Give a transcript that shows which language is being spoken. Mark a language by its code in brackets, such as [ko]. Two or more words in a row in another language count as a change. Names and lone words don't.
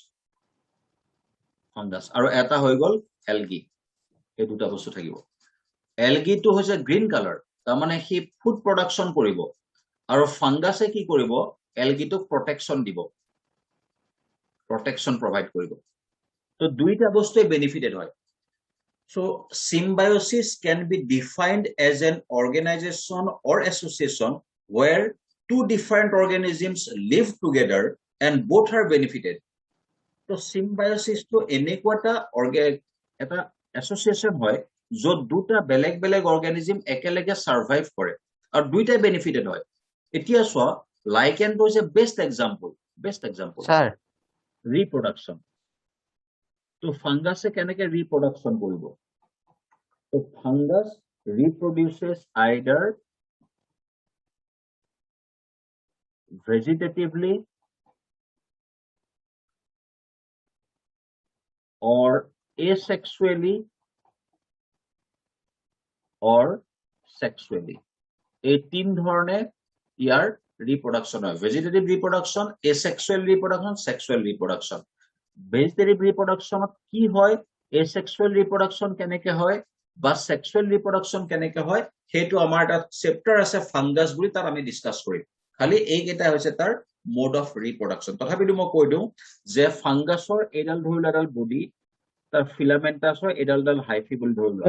[as] আৰু এটা হৈ গ'ল এলগি এই দুটা বস্তু থাকিব এলগিটো হৈছে [en] green colour [as] তাৰমানে সি [en] food production [as] কৰিব আৰু ফাংগাছে কি কৰিব এলগিটোক প্ৰটেকশ্যন দিব [en] protection provide [as] কৰিব তো দুইটা বস্তুৱে বেনিফিটেড হয় [en] So, symbiosis can be defined as an organization or association where two different organisms live together and both are benefited. So, symbiosis [as] to এনেকুৱা এটা association হয় য'ত দুটা বেলেগ organism একেলগে survive কৰে আৰু দুইটাই benefited হয় এতিয়া চোৱা লাইকেনটো হৈছে [en] best example Sir. [as] ৰিপ্ৰডাকশ্যন তো ফাংগাছে কেনেকে ৰিপ্ৰডাকশ্যন কৰিব তো ফাংগাছ [en] reproduces either vegetatively or asexually or sexually [as] এই তিন ধৰণে ইয়াৰ ৰিপ্ৰডাকশ্যন হয় [en] vegetative reproduction asexual reproduction sexual reproduction vegetative reproduction [as] কি হয় [en] asexual reproduction [as] কেনেকে হয় বা [en] sexual reproduction [as] কেনেকে হয় সেইটো আমাৰ এটা চেপ্টাৰ আছে ফাংগাছ বুলি তাত আমি ডিসকাস কৰিম খালি এইকেইটা হৈছে তাৰ [en] mode of reproduction [as] তথাপিতো মই কৈ দিওঁ যে ফাংগাছৰ এডাল ধৰিলো এডাল বডি তাৰ ফিলামেন্টাছ হয় এডাল হাইফি বুলি ধৰিলো